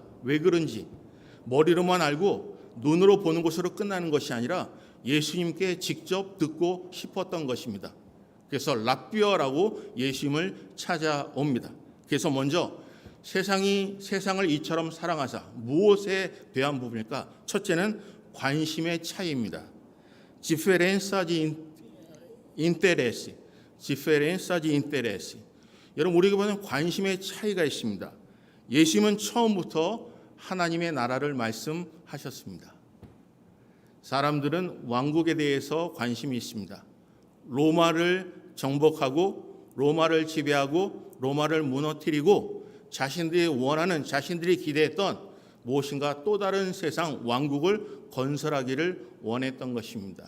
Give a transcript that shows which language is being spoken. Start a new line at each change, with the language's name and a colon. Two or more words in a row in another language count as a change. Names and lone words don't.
Korean: 왜 그런지 머리로만 알고 눈으로 보는 것으로 끝나는 것이 아니라 예수님께 직접 듣고 싶었던 것입니다. 그래서 랍비어라고 예수님을 찾아옵니다. 그래서 먼저 세상을 이처럼 사랑하사 무엇에 대한 부분일까? 첫째는 관심의 차이입니다.
Portuguese: Diferença de interesse. Diferença de interesse.
Korean: 여러분, 우리에게 보면 관심의 차이가 있습니다. 예수님은 처음부터 하나님의 나라를 말씀하셨습니다. 사람들은 왕국에 대해서 관심이 있습니다. 로마를 정복하고 로마를 지배하고 로마를 무너뜨리고 자신들이 원하는, 자신들이 기대했던 무엇인가 또 다른 세상 왕국을 건설하기를 원했던 것입니다.